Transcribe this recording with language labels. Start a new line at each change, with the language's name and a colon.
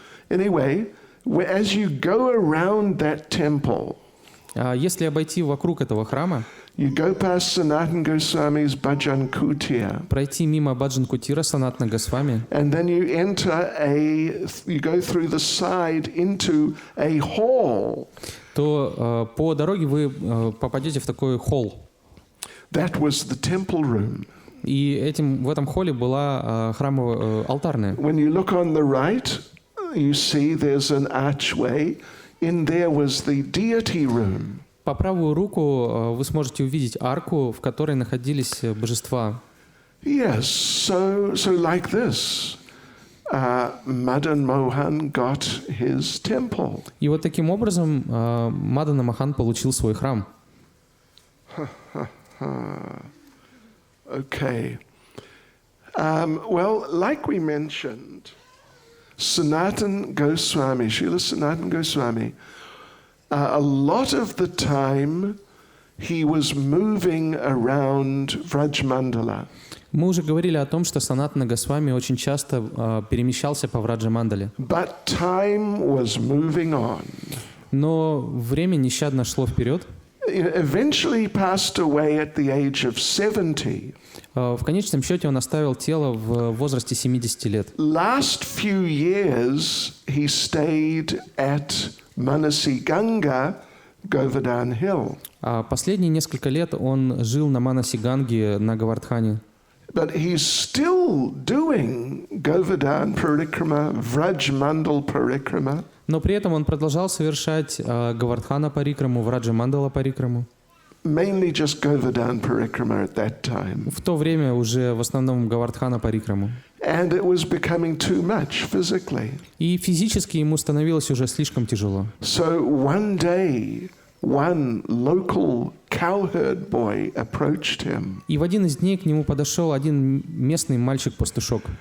English: Anyway, as you go around that temple,
Russian: Если обойти вокруг этого храма,
English: you go past Sanatana Goswami's Bhajan Kutia,
Russian: пройти мимо Баджан Кутира Санатана Госвами,
English: and then you go through the side into a hall.
Russian: то по дороге вы попадете в такой холл.
English: That was the temple room.
Russian: И в этом холле была храмовая алтарная.
English: When you look on the right, you see there's an archway. In there was the deity room.
Russian: По правую руку вы сможете увидеть арку, в которой находились божества.
English: Yes, so like this, Madan Mohan got his temple.
Russian: И вот таким образом Мадана Мохан получил свой храм.
English: Okay. Well, like we mentioned, Sanatana Goswami, Srila Sanatana Goswami, a lot of the time he was moving around Vrajmandala.
Russian: Мы уже говорили о том, что Санатана Госвами очень часто перемещался по Враджа-мандале.
English: But time was moving on.
Russian: Но время нещадно шло вперед.
English: Eventually passed away at the age of 70.
Russian: В конечном счете он оставил тело в возрасте 70 лет.
English: Last few years he stayed at Manasi Ganga, Govardhan Hill.
Russian: А последние несколько лет он жил на Манаси Ганге на Говардхане.
English: But he's still doing Govardhan Parikrama, Vrajmandal Parikrama.
Russian: Но при этом он продолжал совершать Говардхана Парикраму, Враджа-мандала Парикраму.
English: Mainly just Govardhan Parikrama at that time.
Russian: В то время уже в основном Говардхана Парикраму.
English: And it was becoming too much physically.
Russian: И физически ему становилось уже слишком тяжело.
English: So one day, one local cowherd boy approached him.
Russian: И в один из дней к нему подошел один местный мальчик-пастушок.